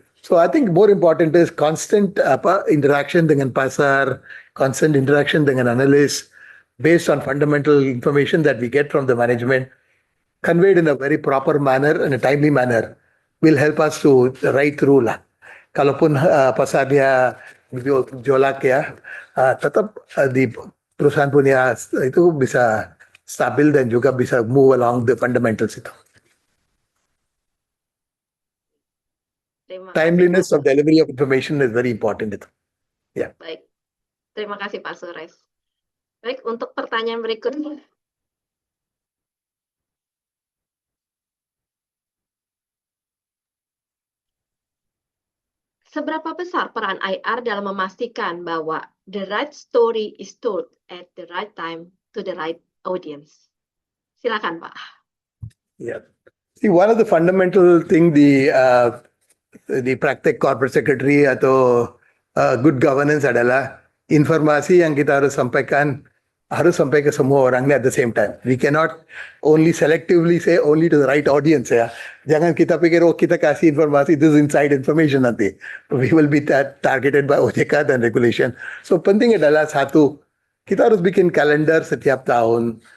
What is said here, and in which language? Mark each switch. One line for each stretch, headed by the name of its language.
English: So I think more important is constant interaction
Indonesian: dengan pasar,
English: constant interaction dengan analis, based on fundamental information that we get from the management, conveyed in a very proper manner, in a timely manner, will help us to ride through lah.
Indonesian: Kalaupun pasarnya jolak ya, tetap di perusahaan punya itu bisa stabil dan juga bisa
English: move along the fundamentals
Indonesian: itu.
English: Timeliness of delivery of information is very important itu.
Indonesian: Ya. Baik, terima kasih Pak Sures. Baik, untuk pertanyaan berikutnya. seberapa besar peran IR dalam memastikan bahwa
English: the right story is told at the right time to the right audience?
Indonesian: Silakan, Pak.
English: Yeah. See, one of the fundamental thing the
Indonesian: praktek corporate secretary atau good governance adalah informasi yang kita harus sampaikan harus sampai ke semua orang
English: at the same time. We cannot only selectively say only to the right audience ya.
Indonesian: Jangan kita pikir kita kasih informasi
English: this is inside information
Indonesian: nanti.
English: We will be targeted by OJK dan regulation.
Indonesian: So penting adalah satu, kita harus bikin kalender setiap tahun.